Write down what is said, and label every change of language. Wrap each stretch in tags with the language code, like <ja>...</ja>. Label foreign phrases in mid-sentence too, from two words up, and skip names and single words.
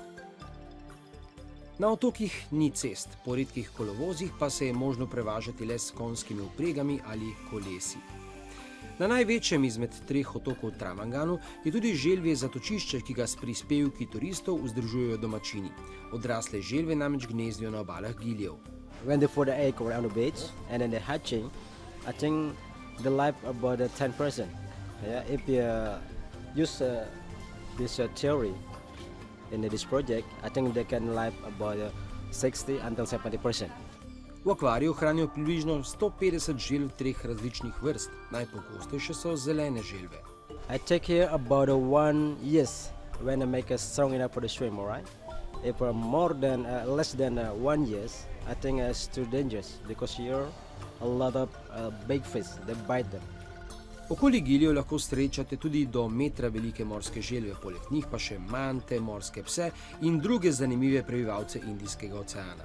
<sl>Na otokih ni cest, po redkih kolovozih pa se je možno prevažati le s konjskimi vpregami ali kolesi. Na največjem izmed 3 otokov Travanganu je tudi želvje zatočišče, ki ga s prispevki turistov vzdržujejo domačini. Odrasle želve namreč gnezdijo na obalah Gilijev.</sl> <en>When they put the egg around the beach and then they're hatching, I think the life about 10%. Yeah, if you use this theory in this project, I think they can live about 60 until 70%.</en> <sl>V akvariju hranijo približno 150 želv 3 različnih vrst, najpogostejše so zelene želve.</sl> <en>I take here about 1 year when I make it strong enough for the swim, alright? If less than 1 year, I think it's too dangerous because here a lot of big fish, they bite them.</en> <sl>Okoli Gilijev lahko srečate tudi do metra velike morske želve, poleg njih pa še mante, morske pse in druge zanimive prebivalce Indijskega oceana.</sl>